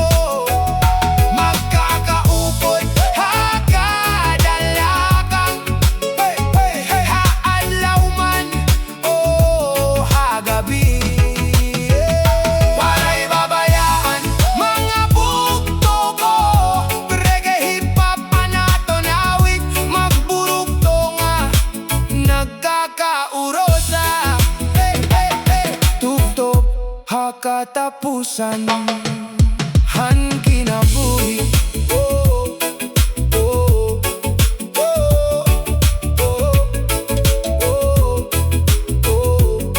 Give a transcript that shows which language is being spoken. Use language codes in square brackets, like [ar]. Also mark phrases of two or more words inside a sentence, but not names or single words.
[war] Magkakaupod hakadalakang, haadlaw man o hagabi. Waray babayaan mga bugto ko, [en] reggae hip-hop [war] anaton awit, magburugto nga nagkakaurosa. Tugtog hakatapusan, han kinabuhi. Oh, oh, oh, oh, oh, oh.